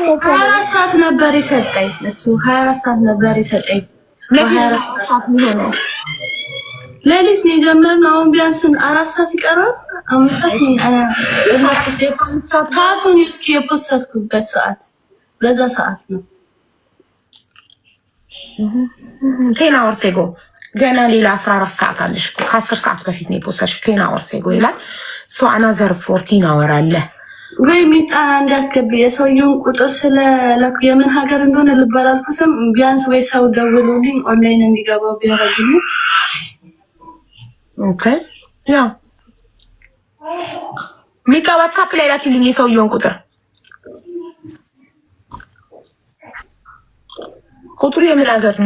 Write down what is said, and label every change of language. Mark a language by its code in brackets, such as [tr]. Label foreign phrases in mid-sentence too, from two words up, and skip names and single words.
[am] 24 ሰዓት ነበር የሰጠኝ እሱ 24 ሰዓት ነበር የሰጠኝ። ሌሊት ነው የጀመርነው። አሁን ቢያንስ 4 ሰዓት ይቀራል። 5 ሰዓት ነው ሰዓቱን እስኪ የፖስትኩበት ሰዓት በዛ ሰዓት ነው። [en] 10 hours ago [am] ገና ሌላ 14 ሰዓት አለሽ እኮ ከ10 ሰዓት በፊት ነው የፖስትሽው [en] 10 hours ago [am] ይላል። ሶ [en] another 14 hour [am] አለ ወይ ሚጣና እንዲያስገቢ የሰውየውን ቁጥር ስለ የምን ሀገር እንደሆነ ልባላልኩስም ቢያንስ ወይ ሰው ደውሎልኝ ኦንላይን እንዲገባው ቢያደርግልኝ። ኦኬ ያ ሚጣ ዋትስአፕ ላይ ላኪልኝ የሰውየውን ቁጥሩ የምን ሀገር ነው?